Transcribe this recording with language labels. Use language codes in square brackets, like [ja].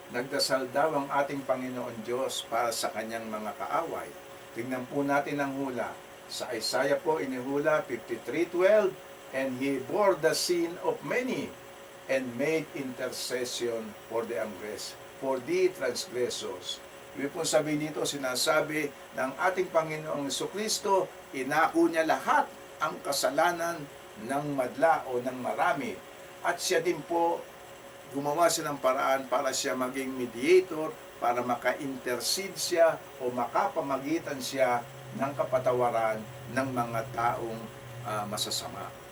[tl] Nagdasal daw ang ating Panginoon Diyos para sa kanyang mga kaaway. Tingnan po natin ang hula. [en] Sa Isaiah [tl] po inihula [en] 53:12, and He bore the sin of many and made intercession for the transgressors. [tl] Ibig po sabihin dito, sinasabi ng ating Panginoong Jesucristo, inako niya lahat ang kasalanan ng madla o ng marami. At siya din po, gumawa siya ng paraan para siya maging mediator, para maka-intercede siya o makapamagitan siya ng kapatawaran ng mga taong masasama.